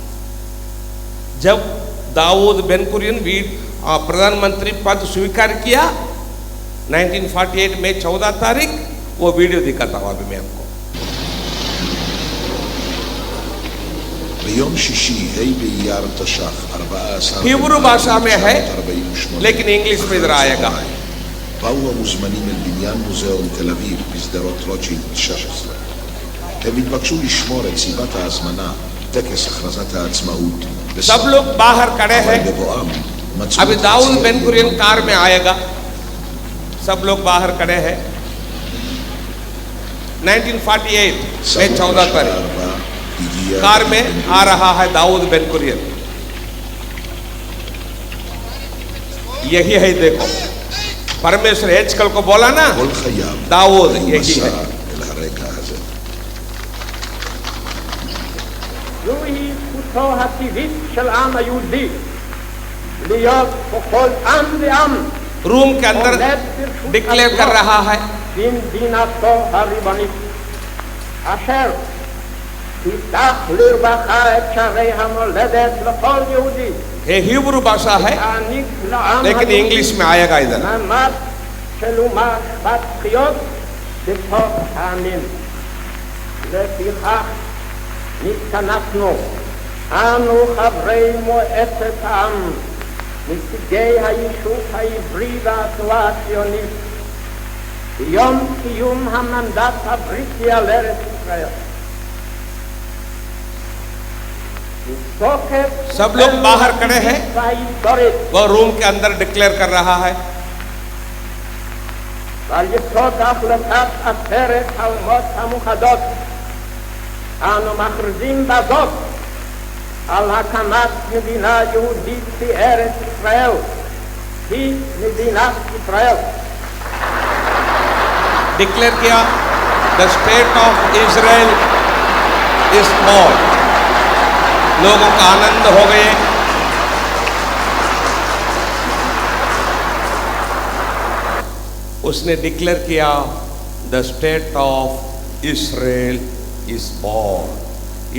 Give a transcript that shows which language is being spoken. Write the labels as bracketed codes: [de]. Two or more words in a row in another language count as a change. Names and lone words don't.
[hi] जब दाऊद बेन कुरियन प्रधानमंत्री पद स्वीकार किया 1948 में 14 तारीख, वो वीडियो दिखाता हूं अभी मैं आपको। हिब्रू भाषा में है, लेकिन इंग्लिश में इधर आएगा। [he] באו המוזמנים אל בניין מוזיאון תל אביב בשדרות רוטשילד 16. הם התבקשו לשמור את סיבת ההזמנה, טקס הכרזת העצמאות. [hi] सब लोग बाहर खड़े हैं। अभी दाऊद बेन कुरियन कार में आएगा, सब लोग बाहर खड़े हैं। 1948 में 14 तारीख कार में आ रहा है दाऊद बेन कुरियन। यही है, देखो, परमेश्वर यहेजकेल को बोला ना दाऊद, यही है। [he] זוהי זכותו הטבעית של העם היהודי להיות ככל עם ועם [hi] रूम के अंदर डिक्लेयर कर रहा है [he] במדינתו הריבונית, אשר תפתח לרווחה את שערי המולדת לכל יהודי, [hi] ये हिब्रू भाषा है, [he] תעניק לעם [hi] लेकिन इंग्लिश में आएगा इधर। [he] מעמד של אומה שוות זכויות בתוך העמים. לפיכך נתכנסנו אנו חברי מועצת העם, נציגי היישוב העברי והתנועה הציונית, ביום קיום המנדט הבריטי על ארץ ישראל. [hi] सब लोग बाहर खड़े हैं, वो रूम के अंदर डिक्लेयर कर रहा है। [he] ועל יסוד החלטת עצרת האומות המאוחדות אנו מכריזים בזאת על הקמת מדינה יהודית בארץ ישראל, היא מדינת ישראל. [en] declare किया the State of Israel is born. [hi] लोगों का आनंद हो गए। [en] उसने declare किया the State of Israel is born.